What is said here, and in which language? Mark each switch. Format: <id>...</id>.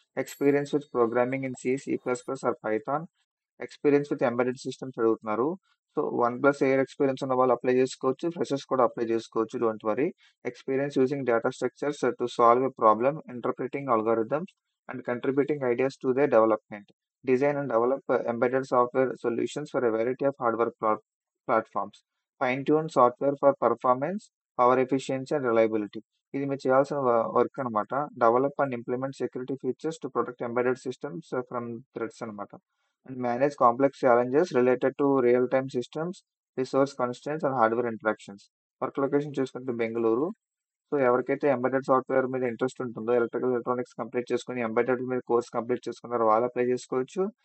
<en>Experience with programming in C++ or python, experience with embedded systems అడుగుతున్నారు.</en> <te>So 1+ year experience ఉన్న వాళ్ళు apply చేసుకోవచ్చు. Freshers కూడా apply చేసుకోవచ్చు.</te> <en>Don't worry. Experience using data structures to solve a problem, interpreting algorithms and contributing ideas to the development. Design and develop embedded software solutions for a variety of hardware platforms. Fine-tune software for performance, power efficiency and reliability.</en> <te>ఇది మీరు చేయాల్సిన work అనమాట.</te> <en>Develop and implement security features to protect embedded systems from threats అనమాట. And manage complex challenges related to real time systems, resource constraints and hardware interactions.</en> <te>Work location చూసుకుంటే Bengaluru. So ఎవరికైతే embedded software మీద interest ఉంటుందో, electrical electronics complete చేసుకుని embedded మీద course complete చేసుకున్నారో వాళ్ళు apply చేసుకోవచ్చు.</te>